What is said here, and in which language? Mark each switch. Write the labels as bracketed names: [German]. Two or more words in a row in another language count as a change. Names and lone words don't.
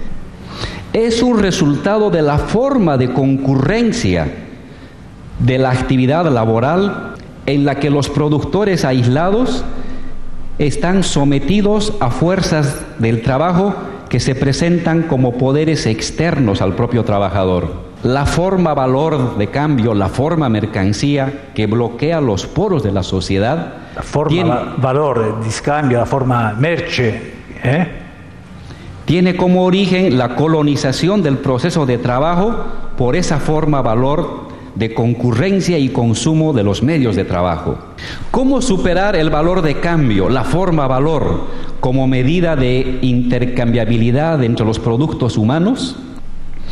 [Spanish] es un resultado de la forma de concurrencia de la actividad laboral en la que los productores aislados están sometidos a fuerzas del trabajo que se presentan como poderes externos al propio trabajador. La forma valor de cambio, la forma mercancía que bloquea los poros de la sociedad. [Italian] La forma valor di scambio, la forma merce, [Spanish] tiene como origen la colonización del proceso de trabajo por esa forma valor de concurrencia y consumo de los medios de trabajo. ¿Cómo superar el valor de cambio, la forma valor, como medida de intercambiabilidad entre los productos humanos?